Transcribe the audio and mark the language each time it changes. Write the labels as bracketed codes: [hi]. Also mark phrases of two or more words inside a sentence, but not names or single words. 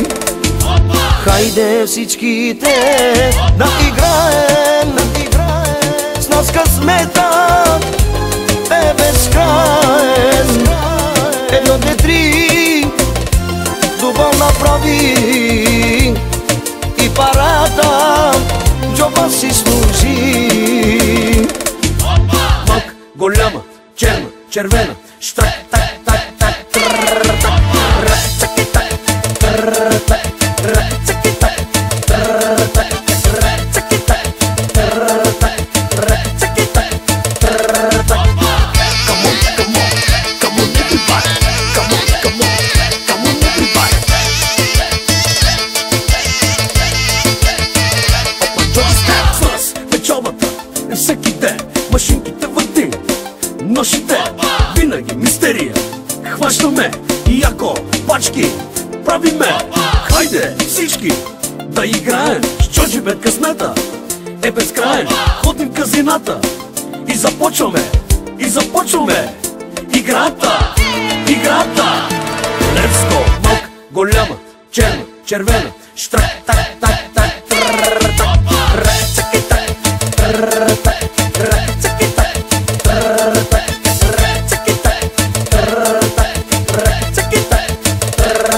[bg] Хайде всичките да играем, с нас късмета е безкраен. Едно, две, три, дубъл направи и парата джоба си служи. Малка, голяма, черна, червена, штрак, так, так, так, трррр, так, рак, цаки, так, трррр, так, рак, цаки, так, трррр, так, рак, цаки, так, трррр, так, рак, цаки, так, трррр, так. [en] Come on, come on, come on everybody, come on, come on, come on everybody. [bg] С нас печалбата е всеки ден, машинките въртим, нощите винаги мистерия. Хващаме и яко пачки правиме. Хайде всички да играем с Джорджи, бе късмета е безкраен. Ходим в казината и започваме играта, играта. [en] Let's go! [bg] Малка, голяма, черна, червена, штрак, так, так, так, трррр, так, рак, цаки, так, трррр, так, рак, цаки, так, трррр, так, рак, цаки, так, трррр, так, рак, цаки, так, трррр.